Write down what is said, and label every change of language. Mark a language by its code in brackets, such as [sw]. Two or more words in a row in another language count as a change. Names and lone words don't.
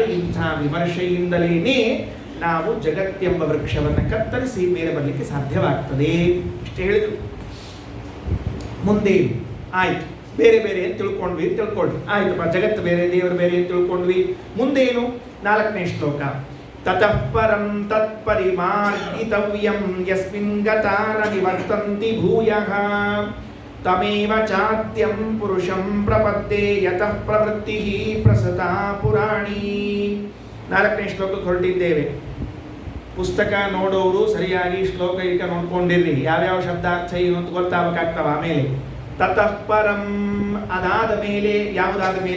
[kn] ಇಂಥ ವಿಮರ್ಶೆಯಿಂದಲೇನೆ ನಾವು ಜಗತ್ತೆಂಬ ವೃಕ್ಷವನ್ನು ಕತ್ತರಿಸಿ ಮೇಲೆ ಬರಲಿಕ್ಕೆ ಸಾಧ್ಯವಾಗ್ತದೆ. ಇಷ್ಟು ಹೇಳಿದ್ರು. ಮುಂದೆ ಆಯ್ತು, ಬೇರೆ ಬೇರೆ ಅಂತ ತಿಳ್ಕೊಂಡ್ವಿ. ಆಯ್ತಪ್ಪ, ಜಗತ್ತು ಬೇರೆ, ದೇವರು ಬೇರೆ ಅಂತ ತಿಳ್ಕೊಂಡ್ವಿ. ಮುಂದೇನು? 4ನೇ ಶ್ಲೋಕ. [sa] ತತಃ ಪರಂ ತತ್ಪರಿಮಾರ್ಗಿತವ್ಯಂ ಯಸ್ಮಿನ್ ಗತಾನ ನಿವರ್ತಂತಿ ಭೂಯಃ ತಮೇವ ಚಾತ್ಯಂ ಪುರುಷಂ ಪ್ರಪದ್ಯೆ ಯತಃ ಪ್ರವೃತ್ತಿಃ ಪ್ರಸತಾ ಪುರಾಣಿ. [kn] 4ನೇ ಶ್ಲೋಕಕ್ಕೆ ಹೊರಟಿದ್ದೇವೆ. ಪುಸ್ತಕ ನೋಡೋರು ಸರಿಯಾಗಿ ಶ್ಲೋಕ ಈಗ ನೋಡ್ಕೊಂಡಿರ್ರಿ, ಯಾವ್ಯಾವ ಶಬ್ದಾರ್ಥ ಏನು ಅಂತ ಗೊತ್ತಾಗಬೇಕಾಗ್ತವ. ಆಮೇಲೆ [sa] ತತಃ ಪರಂ, [kn] ಅದಾದ ಮೇಲೆ, ಯಾವುದಾದ ಮೇಲೆ?